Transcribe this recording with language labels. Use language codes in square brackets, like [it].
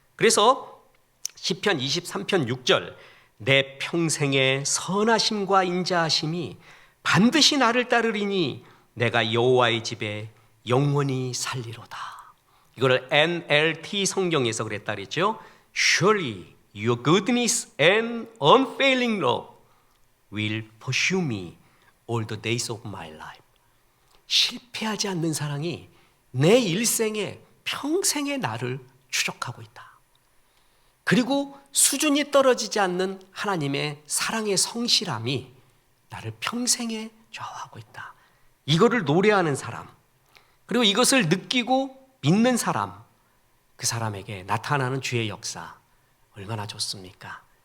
[ko] 그래서 시편 23편 6절, 내 평생의 선하심과 인자하심이 반드시 나를 따르리니 내가 여호와의 집에 영원히 살리로다. 이거를 NLT 성경에서 그랬다 그랬죠. [en] Surely your goodness and unfailing love will pursue me all the days of my life. [ko] 실패하지 않는 사랑이 내 일생에 평생의 나를 추적하고 있다. 그리고 수준이 떨어지지 않는 하나님의 사랑의 성실함이 나를 평생에 좌우하고 있다. 이거를 노래하는 사람, 그리고 이것을 느끼고 믿는 사람, 그 사람에게 나타나는 주의 역사 얼마나 좋습니까?